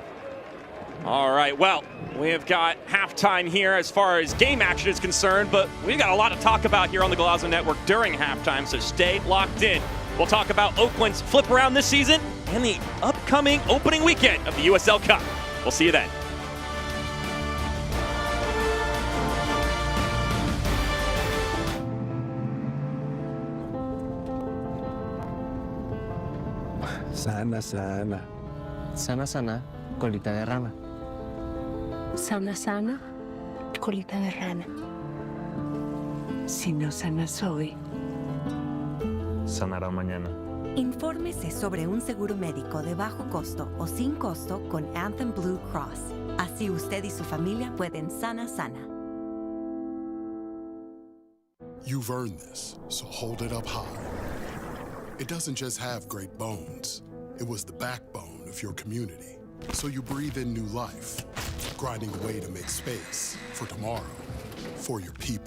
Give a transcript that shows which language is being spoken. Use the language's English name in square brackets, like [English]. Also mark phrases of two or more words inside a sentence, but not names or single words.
[English] All right, well, we have got halftime here as far as game action is concerned, but we've got a lot to talk about here on the Golazo Network during halftime, so stay locked in. We'll talk about Oakland's flip around this season and the upcoming opening weekend of the USL Cup. We'll see you then. [Spanish] Sana, sana. Sana, sana, colita de rana. Sana, sana, colita de rana. Si no sanas hoy, Sanará mañana. Infórmese sobre un seguro médico de bajo costo o sin costo con Anthem Blue Cross. Así usted y su familia pueden sana. [English] You've earned this, so hold it up high. It doesn't just have great bones. It was the backbone of your community. So you breathe in new life, grinding away to make space for tomorrow, for your people.